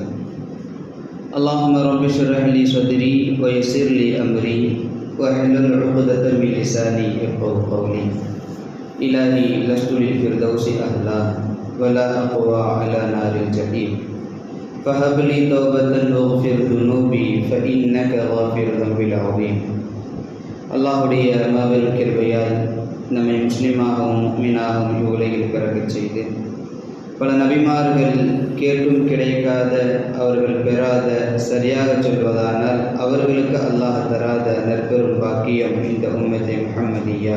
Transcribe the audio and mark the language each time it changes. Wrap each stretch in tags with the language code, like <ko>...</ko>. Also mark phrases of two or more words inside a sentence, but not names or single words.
<ar>اللهم رب اشرح لي صدري ويسر لي أمري واحلل عقدة من لساني يفقهوا قولي. إلهي لست للفردوس أهلا ولا أقوى على نار الجحيم. فهب لي توبة واغفر ذنوبي فإنك غافر الذنب العظيم.</ar> <ta>அல்லாஹுடைய மாபெரும் கிருபையால் நம்மை முஸ்லிமாகவும் முஃமினாகவும் இவ்வுலகில் பிறக்கச் செய்து பல நபிமார்கள் கேட்டும் கிடைக்காத, அவர்கள் பெறாத, சரியாக சொல்வதானால் அவர்களுக்கு அல்லாஹ் தராத நற்பெரும் பாக்கியம் இந்த</ta> <ar>أمة محمدية.</ar>